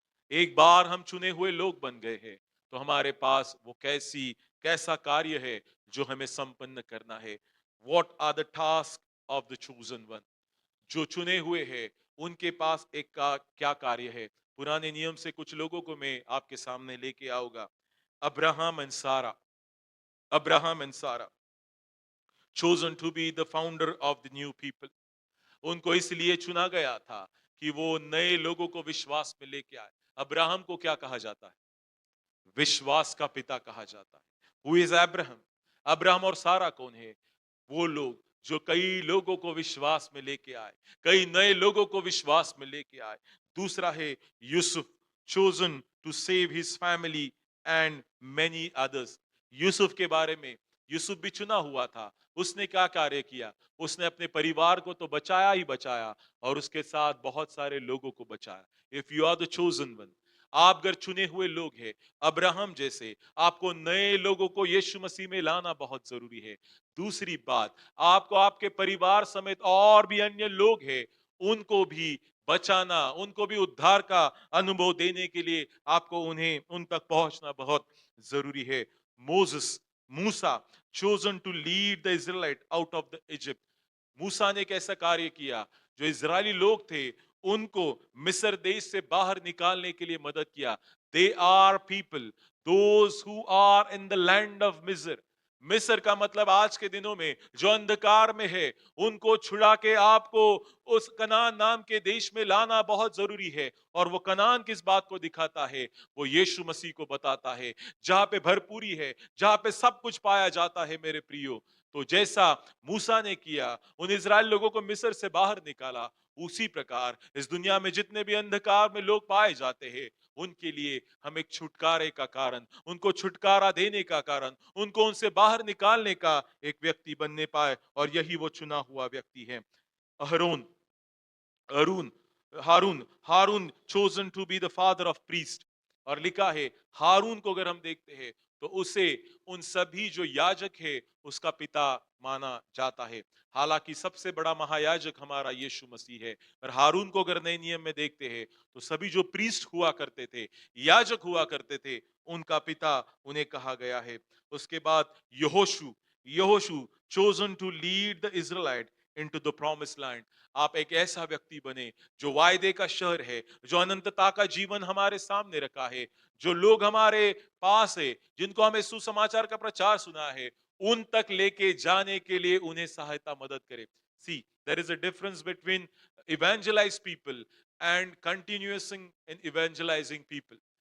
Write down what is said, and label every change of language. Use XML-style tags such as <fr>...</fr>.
<hi>एक बार हम चुने हुए लोग बन गए हैं तो हमारे पास वो कैसा कार्य है जो हमें संपन्न करना है।</hi> <en>What are the task of the chosen one.</en> <hi>जो चुने हुए हैं उनके पास एक का क्या कार्य है। पुराने नियम से कुछ लोगों को मैं आपके सामने लेके आऊंगा। अब्राहम एंड सारा।</hi> <en>Abraham and Sarah, chosen to be the founder of the new people.</en> <hi>उनको इसलिए चुना गया था कि वो नए लोगों को विश्वास में लेके आए। अब्राहम को क्या कहा जाता है? विश्वास का पिता कहा जाता है।</hi> <en>Who is Abraham?</en> <hi>अब्राहम और सारा कौन है? वो लोग जो कई लोगों को विश्वास में लेके आए, कई नए लोगों को विश्वास में लेके आए। दूसरा है</hi> <en>Yusuf, chosen to save his family and many others.</en> <hi>Yusuf के बारे में, यूसुफ भी चुना हुआ था। उसने क्या कार्य किया? उसने अपने परिवार को तो बचाया ही बचाया और उसके साथ बहुत सारे लोगों को बचाया।</hi> <en>if you are the chosen one,</en> <hi>आप अगर चुने हुए लोग हैं अब्राहम जैसे, आपको नए लोगों को यीशु मसीह में लाना बहुत जरूरी है। दूसरी बात, आपको आपके परिवार समेत और भी अन्य लोग हैं उनको भी बचाना, उनको भी उद्धार का अनुभव देने के लिए आपको उन तक पहुंचना बहुत जरूरी है।</hi> <en>Moses, Musa, chosen to lead the Israelite out of the Egypt.</en> <hi>मूसा ने कैसा कार्य किया? जो इजरायली लोग थे उनको मिस्र देश से बाहर निकालने के लिए मदद किया।</hi> <en>They are people, those who are in the land of Misr.</en> <hi>मिस्र का मतलब आज के दिनों में जो अंधकार में है, उनको छुड़ा के आपको उस कनान नाम के देश में लाना बहुत जरूरी है। और वो कनान किस बात को दिखाता है? वो यीशु मसीह को बताता है, जहां पे भरपूरी है, जहां पे सब कुछ पाया जाता है मेरे प्रियो। तो जैसा मूसा ने किया, उन इजराइल लोगों को मिस्र से बाहर निकाला, उसी प्रकार इस दुनिया में जितने भी अंधकार में लोग पाए जाते हैं उनके लिए हम एक छुटकारे का कारण, उनको छुटकारा देने का कारण, उनको उनसे बाहर निकालने का एक व्यक्ति बनने पाए, और यही वो चुना हुआ व्यक्ति है।</hi> <en>Aharon, Aaron, Harun, Harun chosen to be the father of priest।</en> <hi>और लिखा है हारून को अगर हम देखते हैं तो उसे उन सभी जो याजक है उसका पिता माना जाता है। हालांकि सबसे बड़ा महायाजक हमारा यीशु मसीह है। और हारून को अगर नए नियम में देखते हैं तो सभी जो प्रीस्ट हुआ करते थे, याजक हुआ करते थे, उनका पिता उन्हें कहा गया है। उसके बाद</hi> <en>Yahoshu, Yahoshu chosen to lead the Israelite into the promised land।</en> <hi>आप एक ऐसा व्यक्ति बने जो वायदे का शहर है, जो अनंतता का जीवन हमारे सामने रखा है, जो लोग हमारे पास है, जिनको हमें सुसमाचार का प्रचार सुना है, उन तक लेके जाने के लिए उन्हें सहायता मदद करे।</hi> <en>See, there is a difference between evangelize people and continuing in evangelizing people.</en>